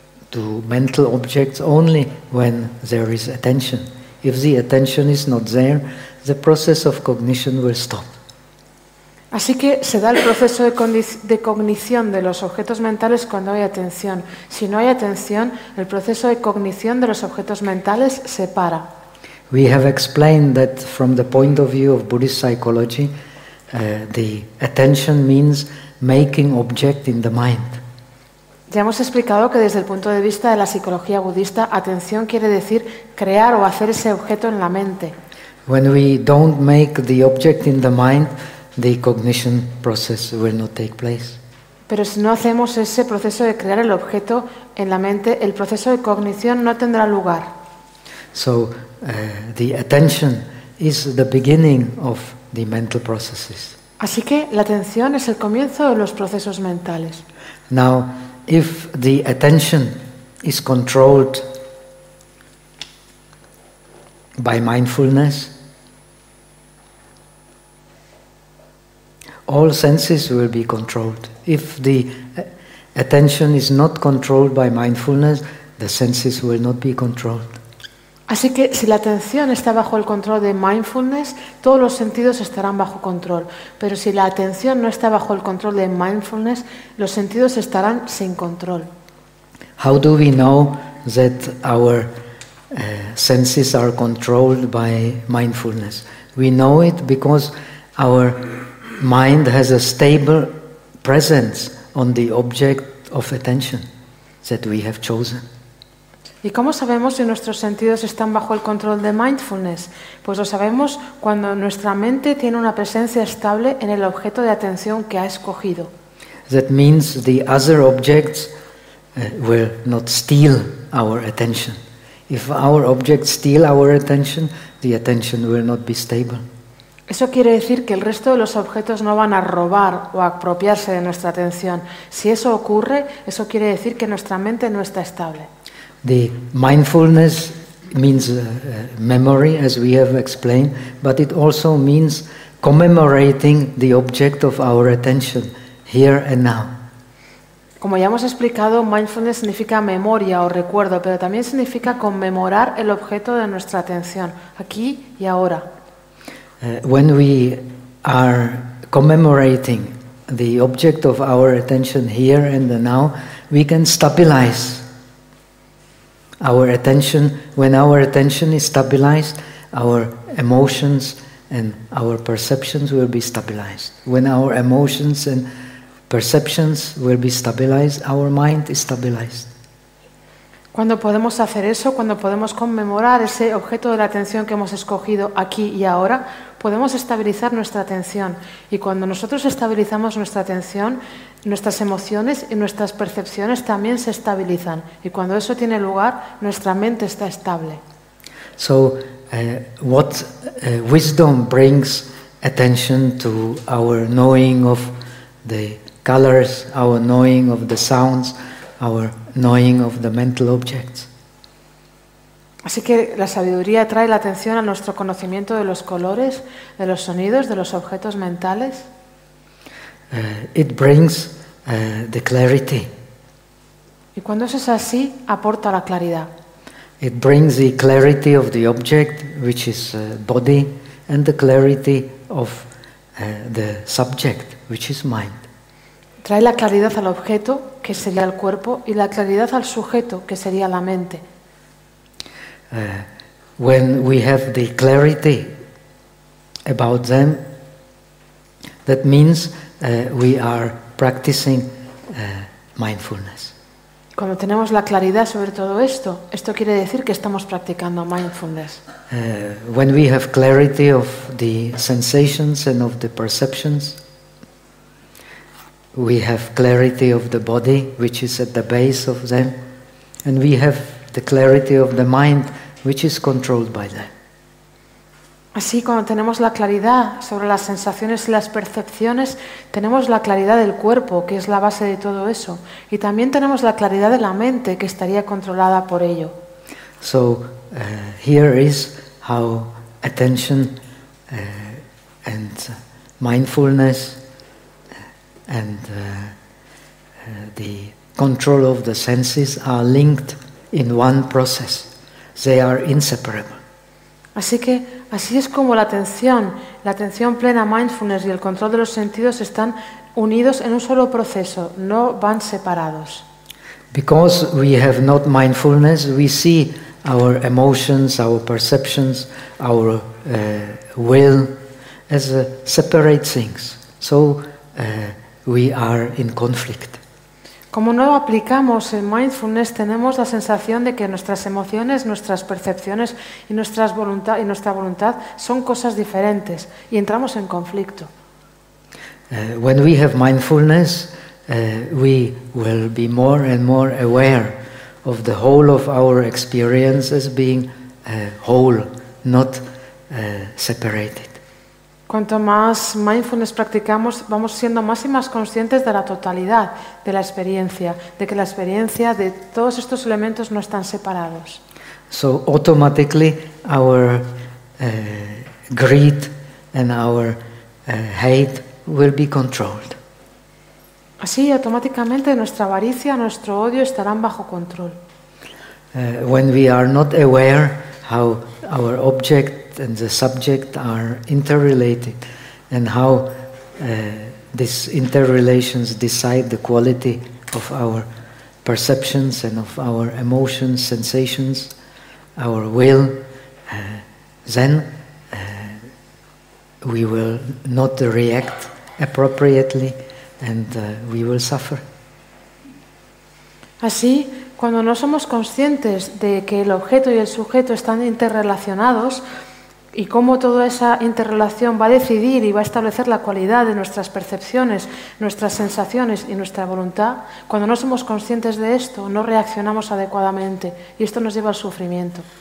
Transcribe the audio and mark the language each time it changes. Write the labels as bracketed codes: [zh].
[en] To mental objects only when there is attention. If the attention is not there, the process of cognition will stop. [es] Así que se da el proceso de cognición de los objetos mentales cuando hay atención. Si no hay atención, el proceso de cognición de los objetos mentales se para. [en] We have explained that from the point of view of Buddhist psychology, the attention means making object in the mind. [es] Ya hemos explicado que desde el punto de vista de la psicología budista, atención quiere decir crear o hacer ese objeto en la mente. [en] When we don't make the object in the mind, the cognition process will not take place. [es] Pero si no hacemos ese proceso de crear el objeto en la mente, el proceso de cognición no tendrá lugar. [en] So, the attention is the beginning of the mental processes. [es] Así que la atención es el comienzo de los procesos mentales. [en] Now, if the attention is controlled by mindfulness, all senses will be controlled. If the attention is not controlled by mindfulness, the senses will not be controlled. [es] Así que si la atención está bajo el control de mindfulness, todos los sentidos estarán bajo control. Pero si la atención no está bajo el control de mindfulness, los sentidos estarán sin control. [en] How do we know that our senses are controlled by mindfulness? We know it because our mind has a stable presence on the object of attention that we have chosen. [es] ¿Y cómo sabemos si nuestros sentidos están bajo el control de mindfulness? Pues lo sabemos cuando nuestra mente tiene una presencia estable en el objeto de atención que ha escogido. [en] That means the other objects will not steal our attention. If our objects steal our attention, the attention will not be stable. [es] Eso quiere decir que el resto de los objetos no van a robar o a apropiarse de nuestra atención. Si eso ocurre, eso quiere decir que nuestra mente no está estable. [en] The mindfulness means memory, as we have explained, but it also means commemorating the object of our attention, here and now. [es] Como ya hemos explicado, mindfulness significa memoria o recuerdo, pero también significa conmemorar el objeto de nuestra atención, aquí y ahora. [en] When we are commemorating the object of our attention here and the now, we can stabilize our attention. When our attention is stabilized, our emotions and our perceptions will be stabilized. When our emotions and perceptions will be stabilized, our mind is stabilized. [es] Cuando podemos hacer eso, cuando podemos conmemorar ese objeto de la atención que hemos escogido aquí y ahora, podemos estabilizar nuestra atención. Y cuando nosotros estabilizamos nuestra atención, nuestras emociones y nuestras percepciones también se estabilizan. Y cuando eso tiene lugar, nuestra mente está estable. [en] So, what wisdom brings attention to our knowing of the colors, our knowing of the sounds, our knowing of the mental objects. [es] Así que la sabiduría trae la atención a nuestro conocimiento de los colores, de los sonidos, de los objetos mentales. [en] It brings the clarity. [es] Y cuando eso es así, aporta la claridad. [en] It brings the clarity of the object, which is body, and the clarity of the subject, which is mind. [es] Trae la claridad al objeto, que sería el cuerpo, y la claridad al sujeto, que sería la mente. [en] When we have the clarity about them, that means we are practicing mindfulness. [es] Cuando tenemos la claridad sobre todo esto, esto quiere decir que estamos practicando mindfulness. [en] When we have clarity of the sensations and of the perceptions, we have clarity of the body, which is at the base of them, and we have the clarity of the mind, which is controlled by them. [es] Así, cuando tenemos la claridad sobre las sensaciones y las percepciones, tenemos la claridad del cuerpo, que es la base de todo eso, y también tenemos la claridad de la mente, que estaría controlada por ello. [en] So, here is how attention and mindfulness and the control of the senses are linked in one process. They are inseparable. [es] Así que así es como la atención plena, mindfulness y el control de los sentidos están unidos en un solo proceso, no van separados. [en] Because we have not mindfulness, we see our emotions, our perceptions, our will as separate things. So we are in conflict. [es] Como no aplicamos el mindfulness, tenemos la sensación de que nuestras emociones, nuestras percepciones y nuestra voluntad son cosas diferentes y entramos en conflicto. [en] When we have mindfulness, we will be more and more aware of the whole of our experience as being whole, not separated. [es] Cuanto más mindfulness practicamos, vamos siendo más y más conscientes de la totalidad de la experiencia, de que la experiencia de todos estos elementos no están separados. [en] So automatically our greed and our hate will be controlled. [es] Así, automáticamente nuestra avaricia, nuestro odio estarán bajo control. [en] When we are not aware how our object and the subject are interrelated, and how these interrelations decide the quality of our perceptions and of our emotions, sensations, our will, then we will not react appropriately and we will suffer. [es] Así, cuando no somos conscientes de que el objeto y el sujeto están interrelacionados, y cómo toda esa interrelación va a decidir y va a establecer la cualidad de nuestras percepciones, nuestras sensaciones y nuestra voluntad, cuando no somos conscientes de esto, no reaccionamos adecuadamente y esto nos lleva al sufrimiento.